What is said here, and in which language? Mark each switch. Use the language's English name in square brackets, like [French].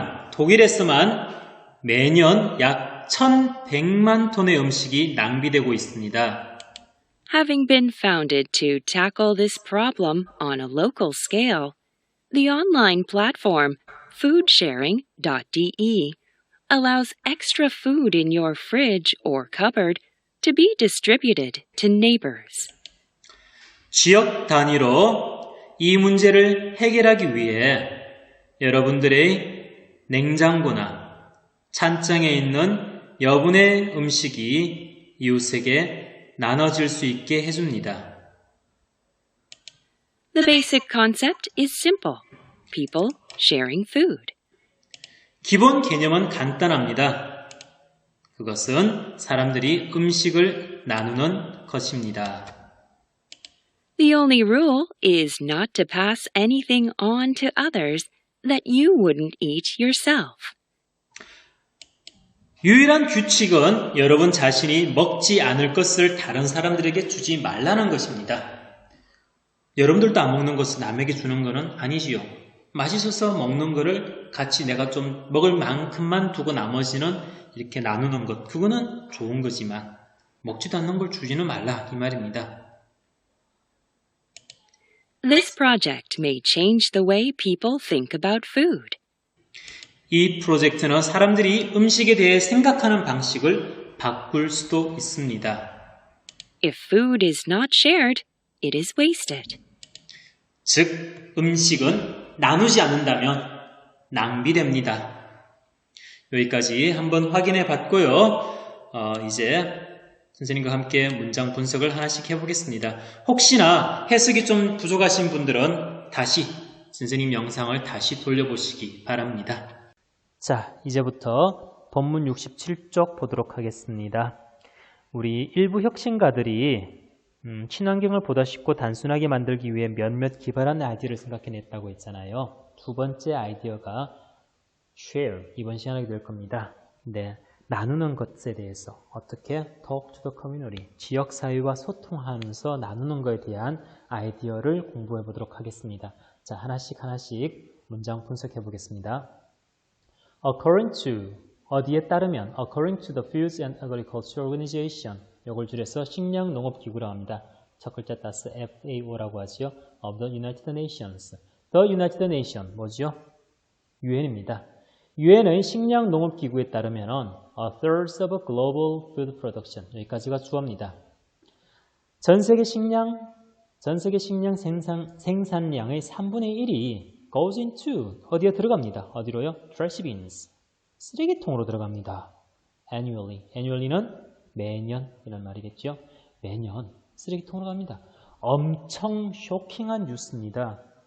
[Korean] 독일에서만 매년 약 1,100만 톤의 음식이 낭비되고 있습니다. [English] Having been founded to tackle this problem on a local scale, the online platform foodsharing.de allows extra food in your fridge or cupboard to be distributed to neighbors. [Korean] 지역 단위로 이 문제를 해결하기 위해 여러분들의 냉장고나 찬장에 있는 여분의 음식이 이웃에게 나눠질 수 있게 해줍니다. [English] The basic concept is simple. People sharing food. [Korean] 기본 개념은 간단합니다. 그것은 사람들이 음식을 나누는 것입니다. [English] The only rule is not to pass anything on to others that you wouldn't eat yourself. [Korean] 유일한 규칙은 여러분 자신이 먹지 않을 것을 다른 사람들에게 주지 말라는 것입니다. 여러분들도 안 먹는 것을 남에게 주는 것은 아니지요. 맛있어서 먹는 거를 같이 내가 좀 먹을 만큼만 두고 나머지는 이렇게 나누는 것, 그거는 좋은 거지만 먹지도 않는 걸 주지는 말라 이 말입니다. [English] This project may change the way people think about food. [Korean] 이 프로젝트는 사람들이 음식에 대해 생각하는 방식을 바꿀 수도 있습니다. [English] If food is not shared, it is wasted. [Korean] 즉, 음식은 나누지 않는다면 낭비됩니다. 여기까지 한번 확인해 봤고요. 이제 선생님과 함께 문장 분석을 하나씩 해보겠습니다. 혹시나 해석이 좀 부족하신 분들은 다시 선생님 영상을 다시 돌려보시기 바랍니다. 자, 이제부터 본문 67쪽 보도록 하겠습니다. 우리 일부 혁신가들이 친환경을 보다 쉽고 단순하게 만들기 위해 몇몇 기발한 아이디어를 생각해냈다고 했잖아요. 두 번째 아이디어가 share, 이번 시간에 될 겁니다. 네, 나누는 것에 대해서 어떻게 [English] talk to the community, [Korean] 지역사회와 소통하면서 나누는 것에 대한 아이디어를 공부해 보도록 하겠습니다. 자, 하나씩 문장 분석해 보겠습니다. [English] According to, [Korean] 어디에 따르면 [English] according to the Food and Agriculture Organization, [Korean] 이걸 줄여서 식량농업기구라고 합니다. 첫 글자 따서 FAO라고 하죠. [English] Of the United Nations. The United Nation, 뭐죠? [Korean] UN입니다. UN의 식량농업기구에 따르면 [English] a third of global food production, [Korean] 여기까지가 주어입니다. 전 세계 식량 생산량의 3분의 1이 [English] goes into, [Korean] 어디에 들어갑니다. 어디로요? [English] trash bins, [Korean] 쓰레기통으로 들어갑니다. annually는 매년 이런 말이겠죠. 매년 쓰레기통으로 갑니다. 엄청 쇼킹한 뉴스입니다.